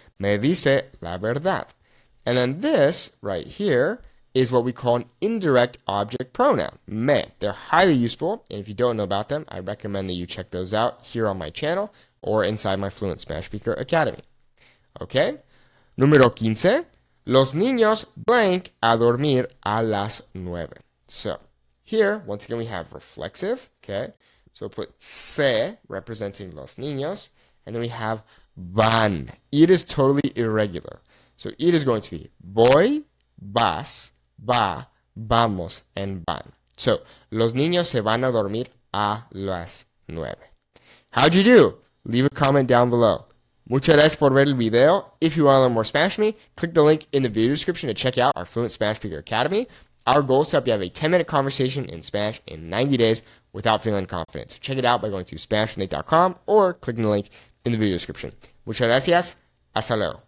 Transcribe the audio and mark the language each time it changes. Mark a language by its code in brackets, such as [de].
[es] Me dice la verdad. [en] And then this right here is what we call an indirect object pronoun, me. They're highly useful, and if you don't know about them, I recommend that you check those out here on my channel or inside my Fluent Spanish Speaker Academy. [es] Okay? Número 15. Los niños blank a dormir a las 9. [en] So, here, once again, we have reflexive, okay? So we'll put se, representing los niños, and then we have van. It is totally irregular. So it is going to be voy, vas, va, vamos, and van. [es] So, los niños se van a dormir a las 9. [en] How'd you do? Leave a comment down below. [es] Muchas gracias por ver el video. [en] If you want to learn more Spanish from me, click the link in the video description to check out our Fluent Spanish Speaker Academy. Our goal is to help you have a 10-minute conversation in Spanish in 90 days without feeling confident. So check it out by going to SpanishWithNate.com or clicking the link in the video description. [es] Muchas gracias. Hasta luego.